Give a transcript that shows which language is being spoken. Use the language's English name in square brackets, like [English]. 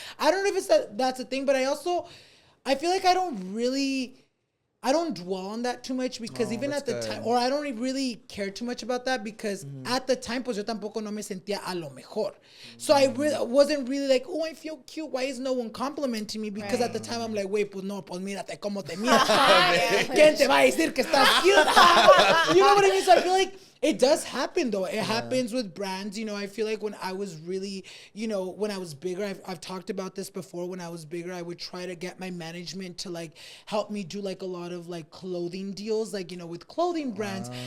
[English] I don't know if it's that's a thing, but I feel like I don't dwell on that too much because even at the time, or I don't really care too much about that because at the time, [Spanish] pues yo tampoco no me sentía a lo mejor. [English] So I wasn't really like, oh, I feel cute. Why is no one complimenting me? Because at the time I'm like, wait, [Spanish] pues no, pues mírate cómo te miras. ¿Quién te va a decir que estás cute? [English] You know what I mean? So I feel like it does happen though. It happens with brands. You know, I feel like when I was really, you know, when I was bigger, I've talked about this before. When I was bigger, I would try to get my management to like help me do like a lot of like clothing deals, like, you know, with clothing brands.